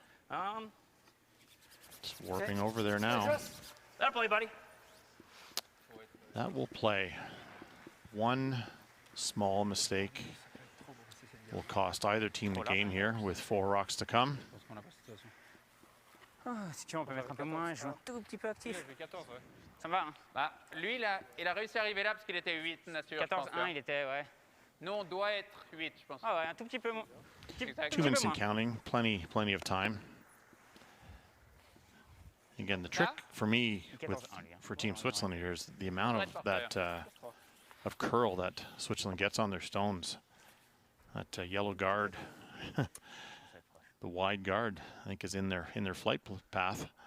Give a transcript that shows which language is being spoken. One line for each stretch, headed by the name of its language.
English: let it be. Just warping over there now. That'll play, buddy. That will play. One small mistake will cost either team the game here with 4 rocks to come.
French: Oh, si tu veux, on peut mettre un peu moins. Je joue un tout petit peu actif. Ça me va, hein. Bah, lui, il a réussi à arriver là parce qu'il était 8, nature. 14-1, il était, ouais. Nous, on doit être 8, je pense. Ah ouais, un tout petit peu moins. Exact.
English: 2 minutes and counting. Plenty of time. Again, the trick for me for Team Switzerland here is the amount of that of curl that Switzerland gets on their stones. That yellow guard, the wide guard, I think, is in their flight path.